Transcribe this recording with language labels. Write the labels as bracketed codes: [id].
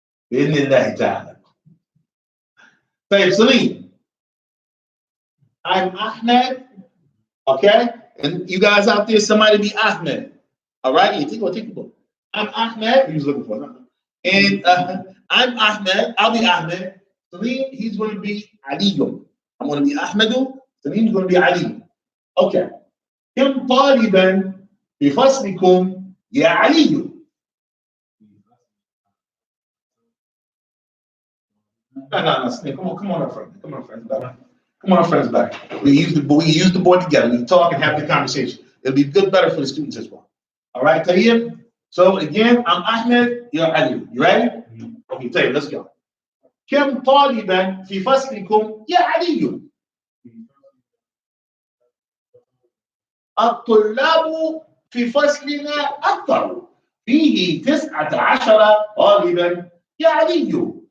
[en] Bismillah ta'ala. Say, Salim, I'm Ahmed, okay? And you guys out there, somebody be Ahmed, all right? You take a book. I'm Ahmed. He was looking for it. And I'm Ahmed. I'll be Ahmed. Salim, he's going to be Aliyu. I'm going to be Ahmedu. Salim's going to be Ali. Okay. [ar] كم طالبا في فصلكم يا علي؟ [en] No. Come on, friends. Come on, friends, back. We use the board together. We talk and have the conversation. It'll be better for the students as well. All right, Tayyib? So again, I'm Ahmed, you're Ali. You ready? Okay, Tayyib, let's go. [ar] كم طالبا في فصلكم يا علي؟ الطلاب في فصلنا أكثر. فيه 19 طالبا يا علي.